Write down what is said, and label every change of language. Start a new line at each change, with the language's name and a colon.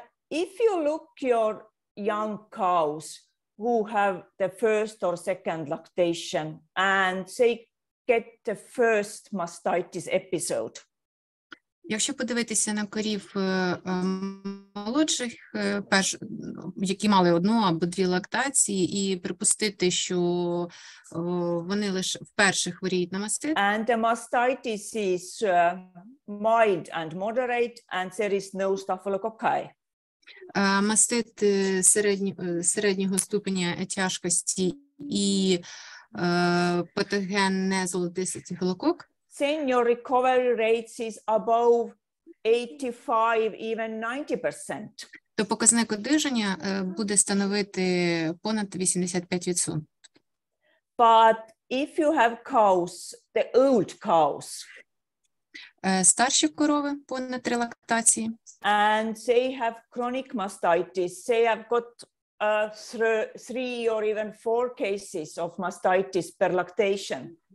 English: If you look your young cows who have the first or second lactation and they get the first mastitis episode.
Ukrainian: Якщо подивитися на корів молодших, які мали одну або дві лактації, і припустити, що вони лише вперше хворіють на мастит.
English: And the mastitis is mild and moderate, and there is no staphylococci.
Ukrainian: Мастит середнього ступеня тяжкості і патоген не золотистий стафілокок.
English: Then your recovery rates is above 85, even 90%.
Ukrainian: То показник одужання буде становити понад 85%.
English: But if you have cows, the old cows,
Ukrainian: старші корови понад 3 лактації,
English: and they have chronic mastitis, they have got 3 or even 4 cases of mastitis per lactation.